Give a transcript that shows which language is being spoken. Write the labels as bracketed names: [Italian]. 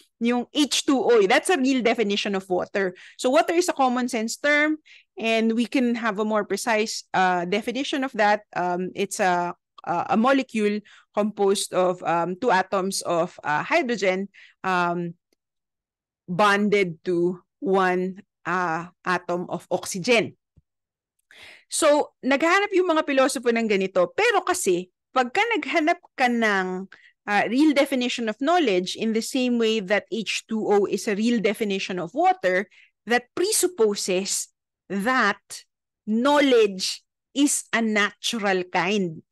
[English] Yung H2O, that's a real definition of water. So water is a common sense term, and we can have a more precise definition of that. It's a molecule composed of two atoms of hydrogen bonded to one atom of oxygen. [Filipino] So, naghanap yung mga pilosopo ng ganito. Pero kasi, pagka naghanap ka ng [English] real definition of knowledge in the same way that H2O is a real definition of water, that presupposes that knowledge is a natural kind.